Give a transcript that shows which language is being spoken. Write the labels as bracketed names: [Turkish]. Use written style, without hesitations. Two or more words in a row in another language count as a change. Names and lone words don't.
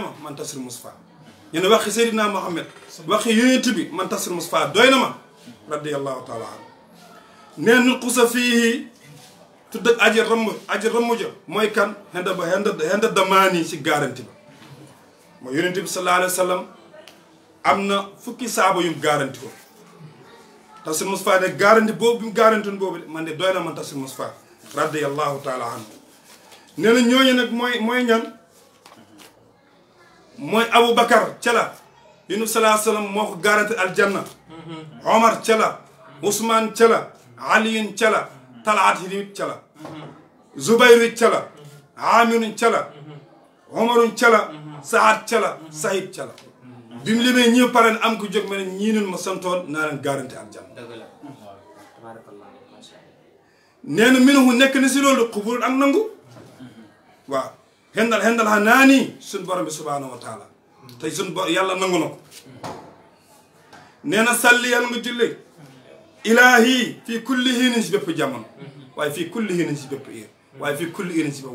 [Wolof] ma man Tafsir Moustapha ñu ne waxi Seydina Mohamed waxi yonent bi man Tafsir Moustapha doy na ma [Arabic] رضي الله تعالى عنه [Wolof] nee nu xusa fii tudd ak aji ramm ja mooy kan henda damaani si garanti ba mooy yonent bi [Arabic] صلى الله عليه وسلم [Wolof] am na fukki saaba yum garanti ko Tafsir Moustapha ne garanti boobu bi mu garantoon boobu de man de doy na man Tafsir Moustapha [Arabic] رضي الله تعالى عنه [Wolof] nee na ñooñu nag mooy ñan mooy Aboubacar cala yonent bi [Arabic] صلى الله عليه وسلم [Wolof] moo ko garanti aljanna Omar cala Ousmane cala Aliyun cala Talaat yi cala Zubayru cala Amirun cala Omarun cala Saad cala Sahid cala bi mu limee ñëw pare am ko jóg ma ne ñii nun ma santoon naa leen garanti aljanna nee na minhu nekk na si loolu xubul ak nangu waaw hendal xa naa nii suñ borom bi [Arabic] سبحانه وتعالى [Wolof] tey suñ yàlla nangu na ko nee na salli yàlla nga julli ilaahi [Arabic] في كل حين [Wolof] si bépp jamono waaye [Arabic] في كل حين [Wolof] si bépp heure waaye [Arabic] في كل حين [Wolof] si bépp